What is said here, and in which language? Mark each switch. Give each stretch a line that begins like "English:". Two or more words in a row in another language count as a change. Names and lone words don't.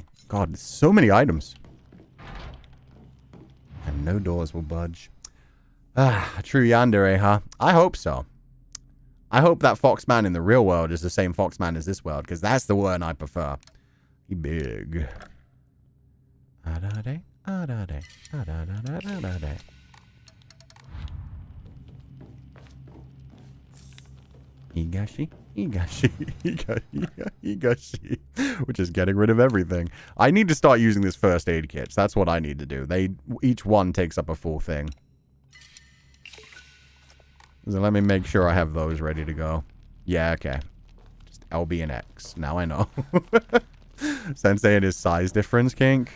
English: God, there's so many items. And no doors will budge. Ah, a true yandere, huh? I hope so. I hope that Foxman in the real world is the same Foxman as this world, because that's the one I prefer. He big. Adade, adade, adade, adade. Higurashi, Higurashi, which is getting rid of everything. I need to start using this first aid kits. That's what I need to do. Each one takes up a full thing. So let me make sure I have those ready to go. Yeah, okay. Just LB and X. Now I know. Sensei and his size difference, kink.